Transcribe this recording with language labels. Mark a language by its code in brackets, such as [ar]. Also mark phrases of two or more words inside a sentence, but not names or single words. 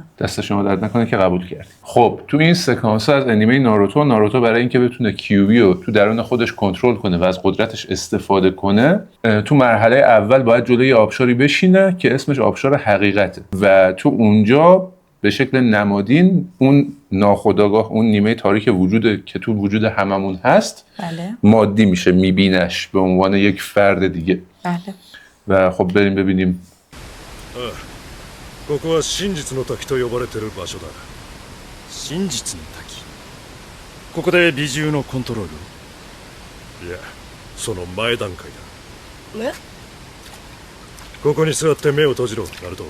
[fa] دست شما درد نکنه که قبول کردید. خب تو این سکانس از انیمه ناروتو برای اینکه بتونه کیوبی رو تو درون خودش کنترل کنه و از قدرتش استفاده کنه، تو مرحله اول باید جلوی آبشاری بشینه که اسمش آبشار حقیقته و تو اونجا به شکل نمادین اون ناخودآگاه، اون نیمه تاریک وجود که تو وجود هممون هست، بله. مادی میشه، میبینش به عنوان یک فرد دیگه. بله. و خب بریم ببینیم. [ja] ここは真実の滝と呼ばれてる場所だ。真実の滝。ここで美獣のコントロール？いや、その前段階だ。え？ここに座って目を閉じろ、ナルト。